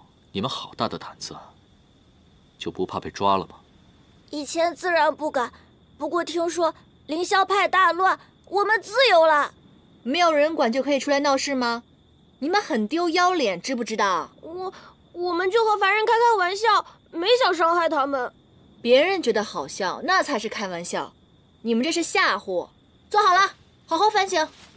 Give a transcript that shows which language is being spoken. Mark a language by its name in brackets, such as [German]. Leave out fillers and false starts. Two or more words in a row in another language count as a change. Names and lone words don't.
[Chinese] 你們好大的膽子啊！就不怕被抓了嗎？以前自然不敢，不過聽說凌霄派大亂，我們自由了。沒有人管就可以出來鬧事嗎？你們很丟腰臉，知不知道？我們就和凡人開開玩笑，沒想傷害他們。別人覺得好笑，那才是開玩笑。你們這是嚇唬。坐好了，好好反省。